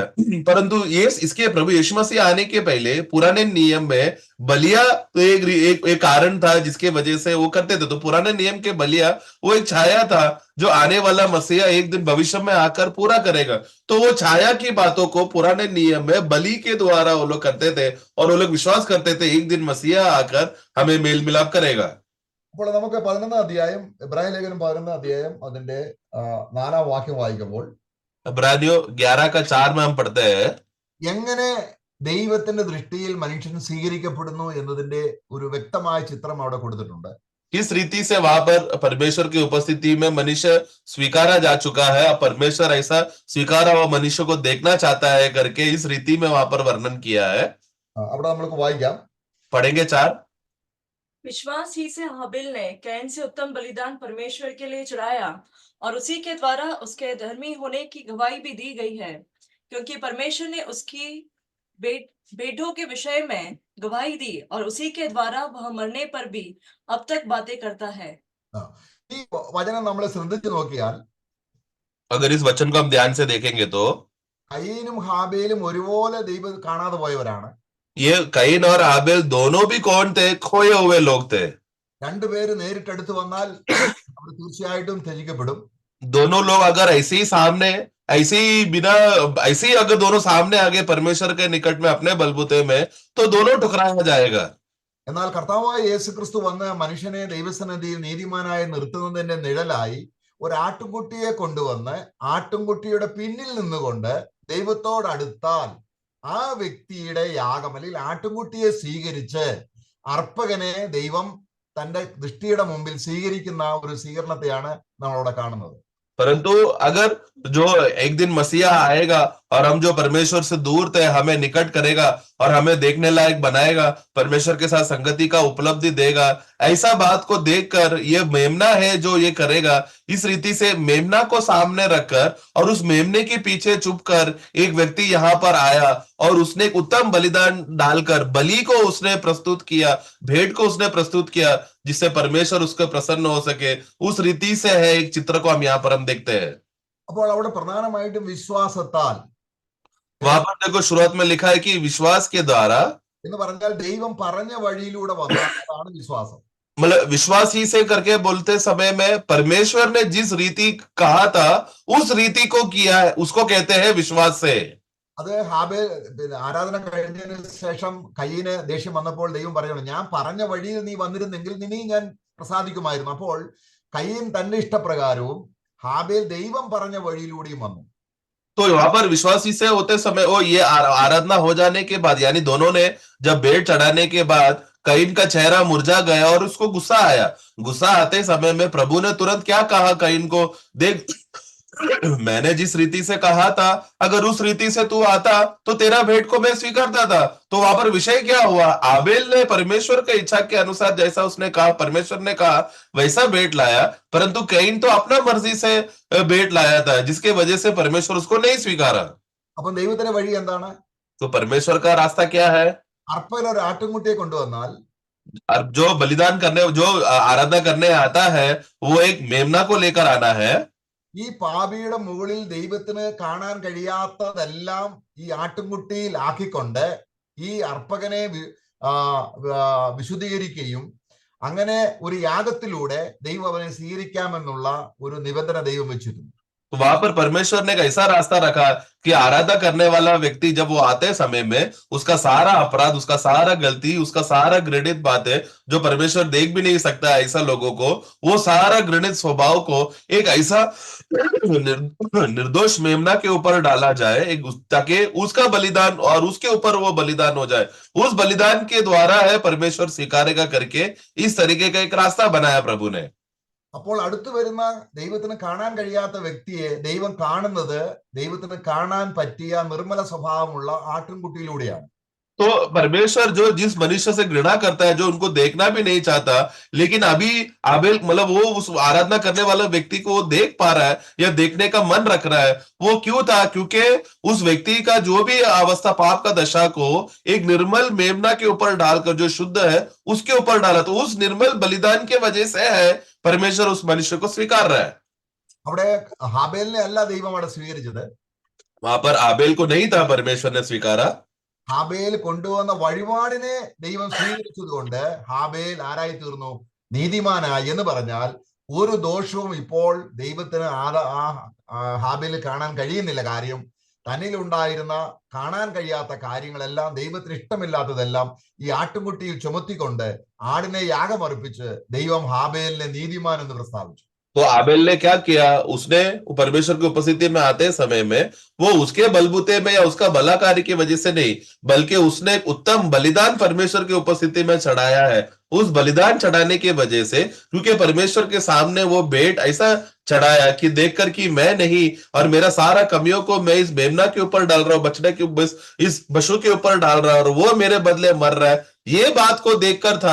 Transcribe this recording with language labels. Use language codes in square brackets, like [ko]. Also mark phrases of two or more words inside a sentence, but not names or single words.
[hi] परंतु ये इसके प्रभु यीशु मसीह आने के पहले पुराने नियम में बलिया तो एक कारण था जिसके वजह से वो करते थे। तो पुराने नियम के बलिया वो एक छाया था जो आने वाला मसीहा एक दिन भविष्य में आकर पूरा करेगा। तो वो छाया की बातों को पुराने नियम में बलि के द्वारा वो लोग करते थे और वो लोग विश्वास करते थे एक दिन मसीहा आकर हमें मेल मिलाप करेगा। [ml] അപ്പോൾ നമുക്ക് 11-ാം അധ്യായം, എബ്രായ ലേഖനം 11-ാം അധ്യായം അതിന്റെ 4-ാം വാക്യം വായിക്കുമ്പോൾ [hi] इब्रानियों 11:4 में हम पढ़ते हैं, [ml] എങ്ങനെ ദൈവത്തിന്റെ ദൃഷ്ടിയിൽ മനുഷ്യൻ സ്വീകരിക്കപ്പെടുന്നു എന്നതിന്റെ ഒരു വ്യക്തമായ ചിത്രം അവിടെ കൊടുത്തിട്ടുണ്ട്. [hi] किस रीति से वहां पर परमेश्वर की उपस्थिति में मनुष्य स्वीकारा जा चुका है, अब परमेश्वर ऐसा स्वीकारा हुआ मनुष्य को देखना चाहता है करके इस रीति में वहां पर वर्णन किया है। [ml] അവിടെ നമ്മൾക്ക് വായിക്കാം. [hi] पढ़ेंगे 4। विश्वास ही से हाबिल ने कैन से उत्तम बलिदान परमेश्वर के लिए चढ़ाया और उसी के द्वारा उसके धर्मी होने की गवाही भी दी गई है, क्योंकि परमेश्वर ने उसकी बेटों के विषय में गवाही दी और उसी के द्वारा वह मरने पर भी अब तक बातें करता है। [ml] ഈ വചനം നമ്മൾ ശ്രദ്ധിച്ചു നോക്കിയാൽ, [hi] अगर इस वचन को हम ध्यान से देखेंगे तो [ml] കയീനും ഹാബേലും ഒരുപോലെ ദൈവം കാണാതെ പോയവരാണ്. [hi] ये कैन और आबेल दोनों भी कौन थे? खोए हुए लोग थे। [ml] രണ്ടുപേര് നേരിട്ടടുത്ത് വന്നാൽ അവർ തീർച്ചയായിട്ടും ത്യജിക്കപ്പെടും. [hi] दोनों लोग अगर ऐसे ही सामने, ऐसे ही बिना, ऐसे ही अगर दोनों सामने आगे परमेश्वर के निकट में अपने बलबूते में, तो दोनों ठुकराया जाएगा। [ml] എന്നാൽ കർത്താവായ യേശു ക്രിസ്തു വന്ന് മനുഷ്യനെ ദൈവസന്നിധിയിൽ നീതിമാനായി നിർത്തുന്നതിന്റെ നിഴലായി ഒരു ആട്ടുംകുട്ടിയെ കൊണ്ടുവന്ന് ആട്ടുംകുട്ടിയുടെ പിന്നിൽ നിന്നുകൊണ്ട് ദൈവത്തോടടുത്താൽ ആ വ്യക്തിയുടെ യാഗം അല്ലെങ്കിൽ ആട്ടുംകുട്ടിയെ സ്വീകരിച്ച് അർപ്പകനെ ദൈവം തന്റെ ദൃഷ്ടിയുടെ മുമ്പിൽ സ്വീകരിക്കുന്ന ഒരു സ്വീകരണത്തെയാണ് നമ്മളവിടെ കാണുന്നത്. [hi] परंतु अगर जो एक दिन मसीहा आएगा और हम जो परमेश्वर से दूर थे हमें निकट करेगा और हमें देखने लायक बनाएगा, परमेश्वर के साथ संगति का उपलब्धि देगा, ऐसा बात को देखकर ये मेमना है जो ये करेगा, इस रीति से मेमना को सामने रखकर और उस मेमने के पीछे चुपकर एक व्यक्ति यहाँ पर आया और उसने एक उत्तम बलिदान डालकर बलि को उसने प्रस्तुत किया, भेंट को उसने प्रस्तुत किया, जिससे परमेश्वर उसको प्रसन्न हो सके। उस रीति से है एक चित्र को हम यहाँ पर हम देखते हैं। [ml] അപ്പോൾ അവിടെ പ്രധാനമായിട്ടും വിശ്വാസത്താൽ, [hi] वहां पर देखो शुरुआत में लिखा है कि विश्वास के द्वारा, [ml] എന്ന് പറഞ്ഞാൽ ദൈവം പറഞ്ഞ വഴിയിലൂടെ വന്നതാണ് വിശ്വാസം. [hi] मतलब विश्वास ही से करके बोलते समय में परमेश्वर ने जिस रीति कहा था उस रीति को किया है, उसको कहते हैं विश्वास से। [ml] അത് ഹാബേൽ ആരാധന കഴിഞ്ഞതിന് ശേഷം കയ്യിന് ദേഷ്യം വന്നപ്പോൾ ദൈവം പറയുന്നു, ഞാൻ പറഞ്ഞ വഴിയിൽ നീ വന്നിരുന്നെങ്കിൽ നിന്നെ ഞാൻ പ്രസാദിക്കുമായിരുന്നു. അപ്പോൾ കയ്യൻ തന്റെ ഇഷ്ടപ്രകാരവും ഹാബേൽ ദൈവം പറഞ്ഞ വഴിയിലൂടെയും വന്നു. [hi] तो वहां पर विश्वासी से होते समय वो ये आराधना हो जाने के बाद, यानी दोनों ने जब भेंट चढ़ाने के बाद कईन का चेहरा मुरझा गया और उसको गुस्सा आया। गुस्सा आते समय में प्रभु ने तुरंत क्या कहा कईन को, देख मैंने जिस रीति से कहा था अगर उस रीति से तू आता तो तेरा भेंट को मैं स्वीकारता था। तो वहां पर विषय क्या हुआ, आबेल ने परमेश्वर के इच्छा के अनुसार जैसा उसने कहा, परमेश्वर ने कहा वैसा भेंट लाया, परंतु कईन तो अपना मर्जी से भेंट लाया था, जिसके वजह से परमेश्वर उसको नहीं स्वीकारा। [ml] അപ്പം ദൈവത്തിന്റെ വഴി എന്താണ്? [hi] तो परमेश्वर का रास्ता क्या है? [ml] അർപ്പയിൽ ഒരു ആട്ടുംകുട്ടിയെ കൊണ്ടുവന്നാൽ [hi] जो बलिदान करने, जो आराधना करने आता है वो एक मेमना को लेकर आना है। [ml] ഈ പാപിയുടെ മുകളിൽ ദൈവത്തിന് കാണാൻ കഴിയാത്തതെല്ലാം ഈ ആട്ടുംകുട്ടിയിൽ ആക്കിക്കൊണ്ട് ഈ അർപ്പകനെ വിശുദ്ധീകരിക്കുകയും അങ്ങനെ ഒരു യാഗത്തിലൂടെ ദൈവം അവനെ സ്വീകരിക്കാമെന്നുള്ള ഒരു നിബന്ധന ദൈവം വെച്ചിരുന്നു. [hi] तो वहां पर परमेश्वर ने एक ऐसा रास्ता रखा कि आराधना करने वाला व्यक्ति जब वो आते समय में उसका सारा अपराध, उसका सारा गलती, उसका सारा घृणित बातें जो परमेश्वर देख भी नहीं सकता ऐसा लोगों को, वो सारा घृणित स्वभाव को एक ऐसा निर्दोष मेमना के ऊपर डाला जाए, एक ताकि उसका बलिदान और उसके ऊपर वो बलिदान हो जाए। उस बलिदान के द्वारा है परमेश्वर स्वीकारेगा करके इस तरीके का एक रास्ता बनाया प्रभु ने। [ml] അപ്പോൾ അടുത്തു വരുന്ന ദൈവത്തിന് കാണാൻ കഴിയാത്ത വ്യക്തിയെ ദൈവം കാണുന്നത് ദൈവത്തിന് കാണാൻ പറ്റിയ നിർമ്മല സ്വഭാവമുള്ള ആട്ടിൻകുട്ടിയിലൂടെയാണ്. [hi] तो परमेश्वर जो जिस मनुष्य से घृणा करता है, जो उनको देखना भी नहीं चाहता, लेकिन अभी आबेल मतलब वो उस आराधना करने वाला व्यक्ति को वो देख पा रहा है या देखने का मन रख रहा है, वो क्यों था? क्योंकि उस व्यक्ति का जो भी अवस्था, पाप का दशा को एक निर्मल मेमना के ऊपर डालकर, जो शुद्ध है उसके ऊपर डाला, तो उस निर्मल बलिदान के वजह से है परमेश्वर उस मनुष्य को स्वीकार रहा है। [ml] അവിടെ ഹാബേലിനെ അല്ല ദൈവം അവിടെ സ്വീകരിച്ചത്. [hi] वहां पर आबेल को नहीं था परमेश्वर ने स्वीकारा, [ml] ഹാബേൽ കൊണ്ടുവന്ന വഴിപാടിനെ ദൈവം സ്വീകരിച്ചത് കൊണ്ട് ഹാബേൽ ആരായി തീർന്നു? നീതിമാനായി. എന്ന് പറഞ്ഞാൽ ഒരു ദോഷവും ഇപ്പോൾ ദൈവത്തിന് ഹാബേലിൽ കാണാൻ കഴിയുന്നില്ല. കാര്യം തന്നിലുണ്ടായിരുന്ന കാണാൻ കഴിയാത്ത കാര്യങ്ങളെല്ലാം, ദൈവത്തിന് ഇഷ്ടമില്ലാത്തതെല്ലാം ഈ ആട്ടുംകുട്ടിയിൽ ചുമത്തിക്കൊണ്ട് ആടിനെ യാഗമർപ്പിച്ച് ദൈവം ഹാബേലിനെ നീതിമാൻ എന്ന് പ്രസ്താവിച്ചു. [hi] तो आबेल ने क्या किया, उसने परमेश्वर की उपस्थिति में आते समय में वो उसके बलबूते में या उसका भला कार्य की वजह से नहीं, बल्कि उसने एक उत्तम बलिदान परमेश्वर की उपस्थिति में चढ़ाया है। उस बलिदान चढ़ाने की वजह से, क्योंकि परमेश्वर के सामने वो भेंट ऐसा चढ़ाया कि देखकर कि मैं नहीं और मेरा सारा कमियों को मैं इस मेमना के ऊपर डाल रहा हूँ, बछड़े के इस पशु के ऊपर डाल रहा हूं और वो मेरे बदले मर रहा है, ये बात को देखकर था।